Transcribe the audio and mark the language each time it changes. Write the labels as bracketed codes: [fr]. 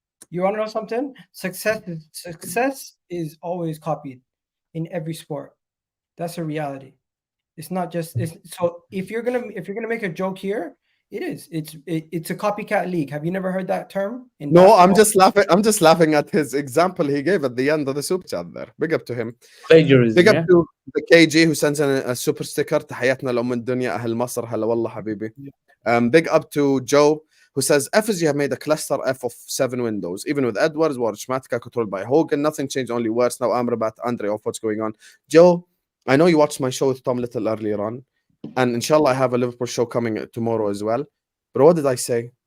[en] You want to know something? Success is always copied in every sport. That's a reality. It's not just. So if you're gonna make a joke here, it is. It's a copycat league. Have you never heard that term? No, I'm just laughing. I'm just laughing at his example he gave at the end of the super chat there. Big up to him. Plagiarism. Big up to the KG who sends in a super sticker. [ar] تحياتنا لأم الدنيا أهل مصر هلا والله حبيبي. [en] Big up to Joe who says FSG have made a cluster F of 7 windows. Even with Edwards, Warshmatka controlled by Hogan, nothing changed, only worse. Now Amrabat, Andre, off what's going on. Joe, I know you watched my show with Tom Little earlier on, and inshallah I have a Liverpool show coming tomorrow as well. But what did I say?